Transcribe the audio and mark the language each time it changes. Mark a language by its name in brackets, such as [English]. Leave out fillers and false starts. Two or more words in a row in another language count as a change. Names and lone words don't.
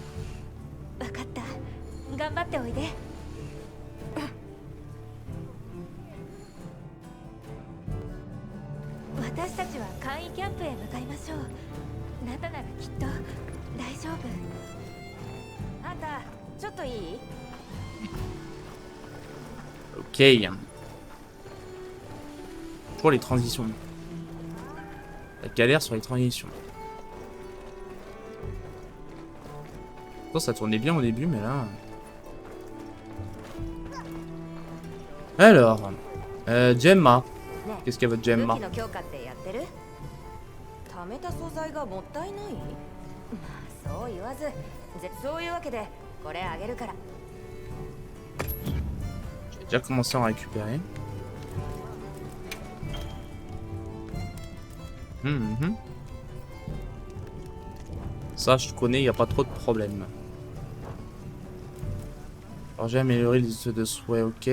[Japanese] 分かった、頑張っておいで。私たちは簡易キャンプへ向かいましょう。ナタならきっと大丈夫。あんたちょっといい？ [French] Ok. Pour les transitions. La galère sur les transitions. Pourtant, ça tournait bien au début, mais là... Alors... Gemma. Qu'est-ce qu'il y a votre Gemma? [Japanese] 武器の強化ってやってる？貯めた素材がもったいない？まあそう言わず、そういうわけでこれあげるから。 [French] J'ai déjà commencé à en récupérer. Ça, je connais, il n'y a pas trop de problème. Alors, j'ai amélioré les outils de souhait, ok.